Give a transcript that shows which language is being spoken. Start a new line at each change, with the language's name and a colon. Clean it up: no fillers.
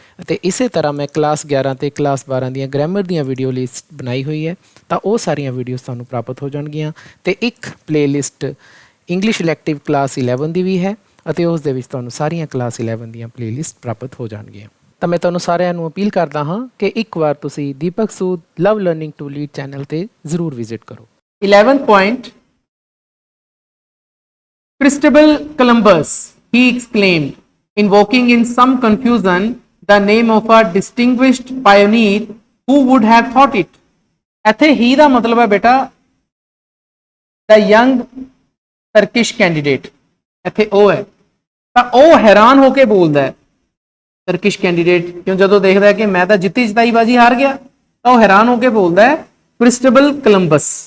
Punjabi: ਅਤੇ ਇਸੇ ਤਰ੍ਹਾਂ ਮੈਂ ਕਲਾਸ 11 ਤੇ ਕਲਾਸ 12 ਦੀਆਂ ਗ੍ਰਾਮਰ ਦੀਆਂ ਵੀਡੀਓ ਲਿਸਟ ਬਣਾਈ ਹੋਈ ਹੈ, ਤਾਂ ਉਹ ਸਾਰੀਆਂ ਵੀਡੀਓਜ਼ ਤੁਹਾਨੂੰ ਪ੍ਰਾਪਤ ਹੋ ਜਾਣਗੀਆਂ। ਅਤੇ ਇੱਕ ਪਲੇਲਿਸਟ ਇੰਗਲਿਸ਼ ਇਲੈਕਟਿਵ ਕਲਾਸ 11 ਦੀ ਵੀ ਹੈ, ਅਤੇ ਉਸ ਦੇ ਵਿੱਚ ਤੁਹਾਨੂੰ ਸਾਰੀਆਂ ਕਲਾਸ 11 ਦੀਆਂ ਪਲੇਲਿਸਟ ਪ੍ਰਾਪਤ ਹੋ ਜਾਣਗੀਆਂ। ਤਾਂ ਮੈਂ ਤੁਹਾਨੂੰ ਸਾਰਿਆਂ ਨੂੰ ਅਪੀਲ ਕਰਦਾ ਹਾਂ ਕਿ ਇੱਕ ਵਾਰ ਤੁਸੀਂ ਦੀਪਕ ਸੂਦ ਲਵ ਲਰਨਿੰਗ ਟੂ ਲੀਡ ਚੈਨਲ ਤੇ ਜ਼ਰੂਰ ਵਿਜ਼ਿਟ ਕਰੋ।
English: 11th point, Christabel Columbus, he exclaimed, invoking in some confusion the name of a distinguished pioneer, who would have thought it?
Punjabi: ਇੱਥੇ ਹੀ ਦਾ ਮਤਲਬ ਹੈ ਬੇਟਾ
English: the young Turkish candidate,
Punjabi: ਇੱਥੇ ਉਹ ਹੈ। ਤਾਂ ਉਹ ਹੈਰਾਨ ਹੋ ਕੇ ਬੋਲਦਾ ਹੈ, ਤਰਕਿਸ਼ ਕੈਂਡੀਡੇਟ, ਕਿਉਂ? ਜਦੋਂ ਦੇਖਦਾ ਹੈ ਕਿ ਮੈਂ ਤਾਂ ਜਿੱਤੀ ਜਿਤਾਈ ਬਾਜੀ ਹਾਰ ਗਿਆ, ਤਾਂ ਉਹ ਹੈਰਾਨ ਹੋ ਕੇ ਬੋਲਦਾ ਹੈ ਕ੍ਰਿਸਟੋਬਲ ਕੋਲੰਬਸ।